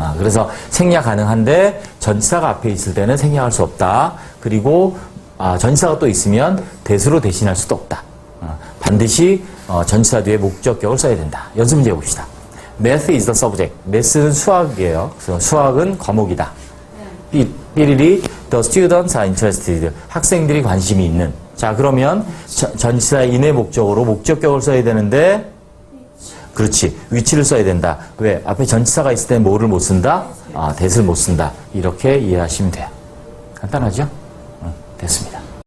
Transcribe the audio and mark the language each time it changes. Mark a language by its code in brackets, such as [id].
[ko] 그래서 생략 가능한데 전치사가 앞에 있을 때는 생략할 수 없다. 그리고 전치사가 또 있으면 that으로 대신할 수도 없다. 반드시 전치사 뒤에 목적격을 써야 된다. 연습 문제 봅시다. [en] Math is the subject. [ko] Math는 수학이에요. 그래서 수학은 과목이다. [en] 삐리리 the students are interested. [ko] 학생들이 관심이 있는. 자, 그러면 전치사 인의 목적으로 목적격을 써야 되는데 그렇지. 위치를 써야 된다. 왜? 앞에 전치사가 있을 때 뭐를 못 쓴다? that을 못 쓴다. 이렇게 이해하시면 돼요. 간단하죠? 됐습니다.